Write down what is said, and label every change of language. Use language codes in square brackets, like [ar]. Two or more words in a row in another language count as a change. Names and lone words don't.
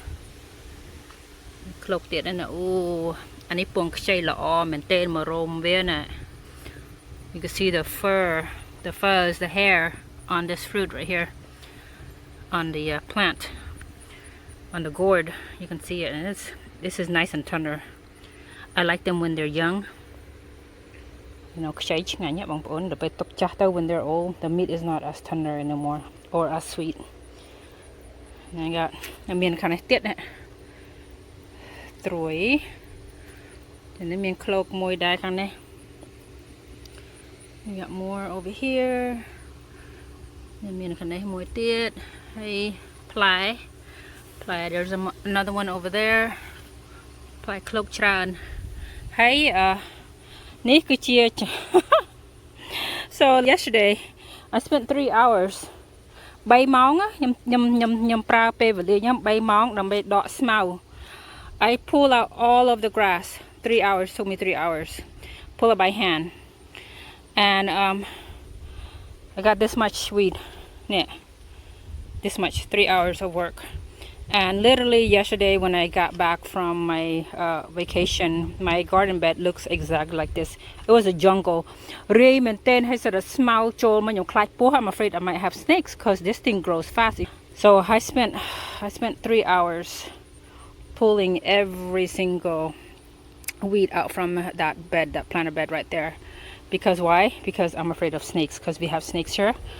[km] cloak ទៀតណាអូអានេះពងខ្ចីល្អមែនទែនមករោមវាណា [en] you can see the fuzz the hair on this fruit right here on the plant on the gourd you can see it and this is nice and tender I like them when they're young you know [km] ខ្ចីឆ្ងាញ់ណាបងប្អូនដល់ពេលទុកចាស់ទៅ [en] when they're old the meat is not as tender anymore or as sweet and I got [km] មានខាងនេះទៀតណាត្រួយ [en] and then [km] មាន cloak មួយដែរខាងនេះ [en] we got more over here [km] មានខាងនេះមួយទៀតហើយផ្លែ [en] there's another one over there [km] ផ្លែ cloak ច្រើនហើយនេះគឺជា [en] so yesterday I spent 3 hours [km] 3 ម៉ោងខ្ញុំប្រើពេលវេលា ខ្ញុំ3ម៉ោងដើម្បីដកស្មៅ [en] I pull out all of the grass 3 hours took me 3 hours pull it by hand and I got this much weed yeah this much 3 hours of work and literally yesterday when I got back from my vacation my garden bed looks exactly like this it was a jungle really [km] មែនទែនហើយសរស្មៅចូលមកខ្ញុំខ្លាចពស់ [en] I'm afraid I might have snakes because this thing grows fast so I spent 3 hours pulling every single weed out from that planter bed right there because why because I'm afraid of snakes because we have snakes here